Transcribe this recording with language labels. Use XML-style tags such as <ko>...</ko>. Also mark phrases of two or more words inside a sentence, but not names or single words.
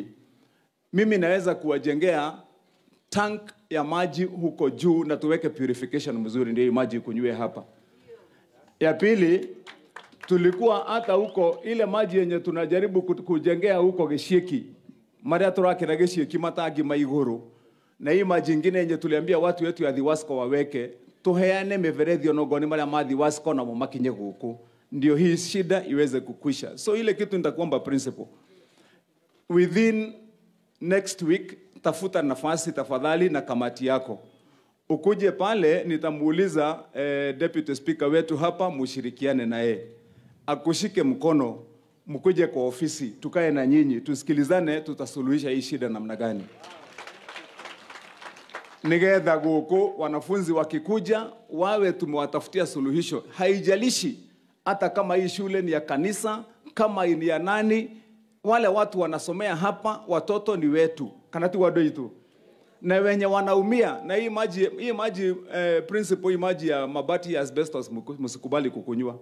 <sw>Mimi naweza kuwajengea tank ya maji huko juu na tuweke purification mzuri ndio maji kunywe hapa. Ya pili tulikuwa hata huko ile maji yenye tunajaribu kujengea huko Gishiki.</sw> <ki>Maria turakira Gishiki matangi maiguru.</ki> <sw>Na hii maji nyingine yenye tuliambia watu wetu ya Thiwasco waweke tuheane</sw> <ki>miferethi onogoni maria ma Thiwasco na makinye guku.</ki> <sw>Ndio hii shida iweze kukwisha. So ile kitu nitakuomba principal.</sw> <en>Within next week</en> <sw>tafuta nafasi tafadhali na kamati yako. Ukuje pale nitamuuliza</sw> <en>deputy speaker</en> <sw>wetu hapa mushirikiane na yeye. Akushike mkono mkuje kwa ofisi tukae na nyinyi tusikilizane tutasuluhisha hii shida namna gani.</sw> <ki>Nigetha guku</ki> <sw>wanafunzi wakikuja wawe tumewatafutia suluhisho. Haijalishi hata kama hii shule ni ya kanisa, kama ni ya nani, wale watu wanasomea hapa watoto ni wetu. Kanati wadoitu. Na wenye wanaumia na hii maji principle hii maji ya mabati ya asbestos msikubali kukunywa.</sw>